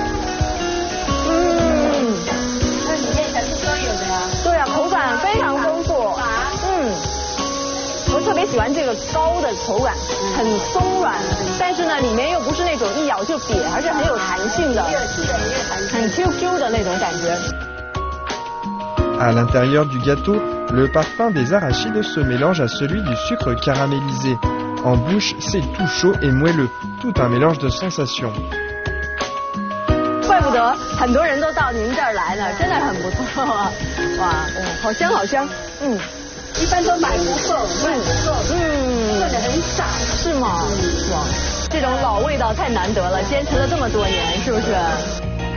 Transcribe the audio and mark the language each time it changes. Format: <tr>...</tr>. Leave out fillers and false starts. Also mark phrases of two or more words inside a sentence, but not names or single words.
<zh>特别喜欢这个糕的口感，很松软，但是呢，里面又不是那种一咬就瘪，而是很有弹性的，很 QQ 的那种感觉。</zh> <fr>À l'intérieur du gâteau, le parfum des arachides se mélange à celui du sucre caramélisé. En bouche, c'est tout chaud et moelleux, tout un mélange de sensations.</fr> <zh>怪不得很多人都到您这儿来呢，真的很不错啊！哇，好香好香，一般都买不够，做的很少，是吗？哇，这种老味道太难得了，坚持了这么多年，是不是？</zh>